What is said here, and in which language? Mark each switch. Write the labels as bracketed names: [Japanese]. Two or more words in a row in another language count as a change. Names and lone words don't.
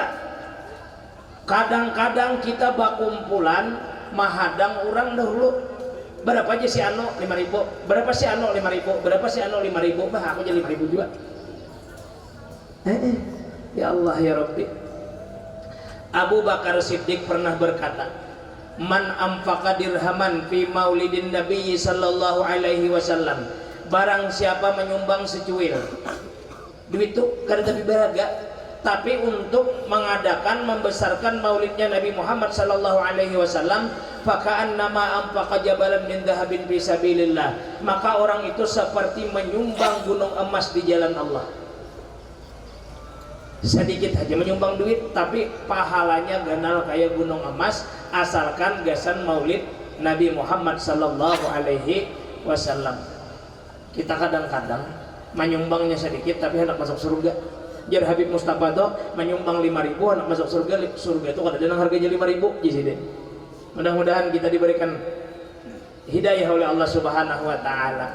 [Banjar] Kadang-kadang kita berkumpulan mahadang orang dahulu. Berapa aja si Ano 5.000, berapa si Ano 5.000, berapa si Ano 5.000, bah aku jadi 5.000 juga. [Arabic] يا الله يا رب. [Indonesian] Abu Bakar Siddiq pernah berkata, [Arabic] من أنفق درهما في مولد النبي صلى الله عليه وسلم, [Banjar] barang siapa menyumbang secuil duit itu kada tapi beraga, tapi untuk mengadakan membesarkan maulidnya Nabi Muhammad [Arabic] صلى الله عليه وسلم, فكأنما أنفق جبلا من ذهب في سبيل الله, [Banjar] maka orang itu seperti menyumbang gunung emas di jalan Allah. Sedikit aja menyumbang duit, tapi pahalanya ganal kayak gunung emas, asalkan gasan maulid Nabi Muhammad [Arabic] صلى الله عليه وسلم. [Banjar] Kita kadang-kadang menyumbangnya sedikit tapi hendak masuk surga. Jar Habib Mustafa tuh menyumbang 5.000 hendak masuk surga. Surga itu kadang-kadang harganya 5.000 di sini. Mudah-mudahan kita diberikan hidayah oleh Allah [Arabic] سبحانه وتعالى.